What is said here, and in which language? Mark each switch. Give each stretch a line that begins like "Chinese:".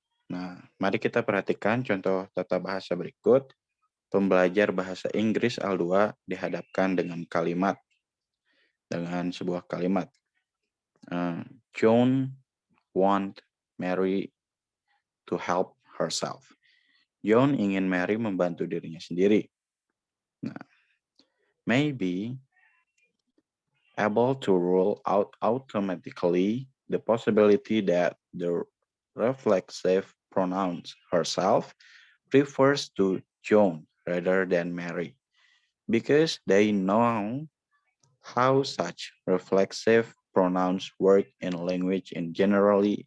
Indonesian: Nah, mari kita perhatikan contoh tata bahasa berikut. Pembelajar bahasa Inggris L2 dihadapkan dengan sebuah kalimat.
English: Joan want Mary to help herself.
Indonesian: Joan ingin Mary membantu dirinya sendiri.
English: Nah, maybe able to rule out automatically the possibility that the reflexive pronouns herself refers to Joan rather than Mary, because they know how such reflexive pronouns work in language in general.